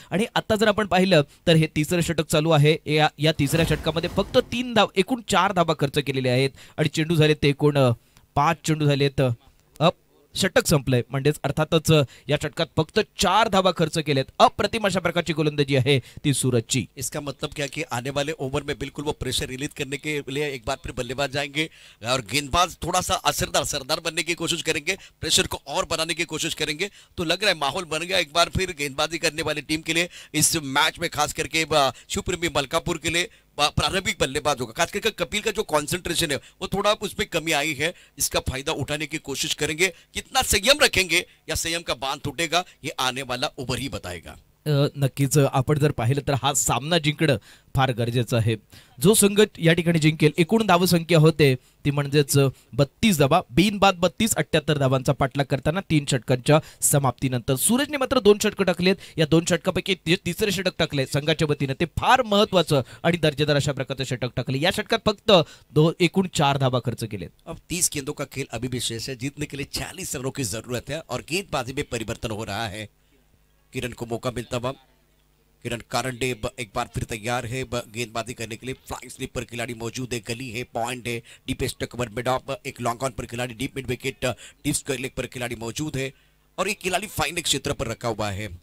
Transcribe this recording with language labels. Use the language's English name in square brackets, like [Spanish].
[Marathi] आणि आता जर आपण पाहिलं तर हे तिसरं षटक चालू आहे। या तिसऱ्या षटकामध्ये फक्त 3 धाव, एकूण 4 धाबा खर्च केलेले आहेत आणि चेंडू झाले ते एकूण 5 चेंडू झालेत। षटक संपलंय, म्हणजेच अर्थातच या षटकात फक्त 4 धावा खर्च केलेत। अप्रतिम अशा प्रकारची गोलंदाजी आहे ती सूरजची। [Hindi] इसका मतलब क्या कि आने वाले ओवर में बिल्कुल वो प्रेशर रिलीज करने के लिए एक बार फिर बल्लेबाज जाएंगे और गेंदबाज थोड़ा सा असरदार बनने की कोशिश करेंगे, प्रेशर को और बनाने की कोशिश करेंगे। तो लग रहा है माहौल बन गया एक बार फिर गेंदबाजी करने वाली टीम के लिए इस मैच में, खास करके शिवप्रेमी मलकापुर के लिए प्रारंभिक बल्लेबाज होगा। खास करके कपिल का जो कंसंट्रेशन है वो थोड़ा उसमें कमी आई है, इसका फायदा उठाने की कोशिश करेंगे। कितना संयम रखेंगे या संयम का बांध टूटेगा ये आने वाला ओवर ही बताएगा। [Marathi] नक्कीच आपण जर पाहिलं तर हा सामना जिंकणं फार गरजेचं आहे। जो संघ या ठिकाणी जिंकेल, एकूण धावसंख्या होते ती म्हणजेच 32 धावा, बिनबाद 32, 78 धावांचा पाठलाग करताना 3 षटकांच्या समाप्तीनंतर। सूरजने मात्र 2 षटकं टाकलेत। या 2 षटकापैकी तिसरे षटक टाकले संघाच्या वतीने, ते फार महत्त्वाचं आणि दर्जेदार अशा प्रकारचं षटक टाकले। या षटकात फक्त एकूण 4 धावा खर्च केलेत। [Hindi] अब 30 गेंदों का खेल अभी भी शेष है, जीतने के लिए 40 रनों की जरूरत है और गेंदबाजी में परिवर्तन हो रहा है। किरण को मौका मिलता हुआ, किरण कारंडे एक बार फिर तैयार है गेंदबाजी करने के लिए। फ्लाइंग स्लिप पर खिलाड़ी मौजूद है, गली है, पॉइंट है, डीपेस्ट कवर मिड ऑफ, एक लॉन्ग ऑन पर खिलाड़ी, deep mid wicket tips leg पर खिलाड़ी मौजूद है और एक खिलाड़ी फाइन क्षेत्र पर रखा हुआ है।